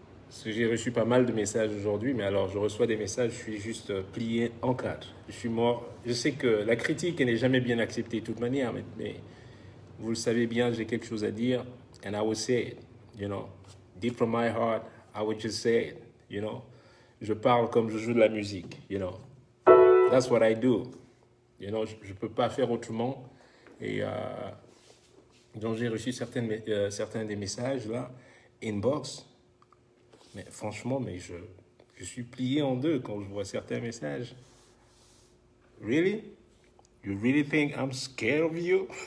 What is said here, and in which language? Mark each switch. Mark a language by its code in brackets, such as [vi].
[fr] Parce que j'ai reçu pas mal de messages aujourd'hui, mais alors je reçois des messages, je suis juste plié en quatre. Je suis mort. Je sais que la critique elle n'est jamais bien acceptée de toute manière, mais vous le savez bien, j'ai quelque chose à dire, [en] and I will say it, you know. Deep from my heart, I would just say it, you know. [fr] Je parle comme je joue de la musique, [en] you know. That's what I do. You know, [fr] je ne peux pas faire autrement. Et donc j'ai reçu certains des messages là, inbox. Mais franchement, je suis plié en deux quand je vois certains messages. [en] Really? You really think I'm scared of you?